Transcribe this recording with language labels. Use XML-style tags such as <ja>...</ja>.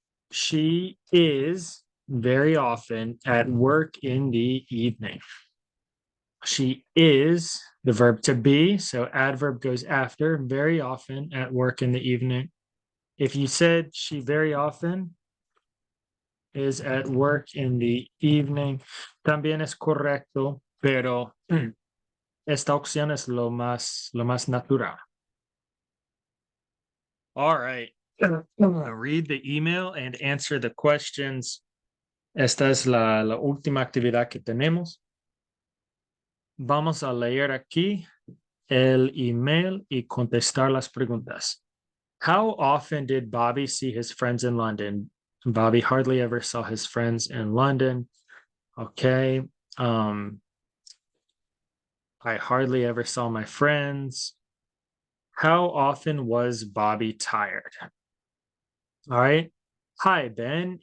<en>She is very often at work in the evening. She is the verb to be, so adverb goes after, very often at work in the evening. If you said she very often, is at work in the evening.</en> <es>También es correcto, pero esta opción es lo más natural.</es> <en>All right. Read the email and answer the questions.</en> <es>Esta es la última actividad que tenemos. Vamos a leer aquí el email y contestar las preguntas.</es> <en>How often did Bobby see his friends in London? Bobby hardly ever saw his friends in London. Okay. I hardly ever saw my friends. How often was Bobby tired? All right. Hi, Ben.</en>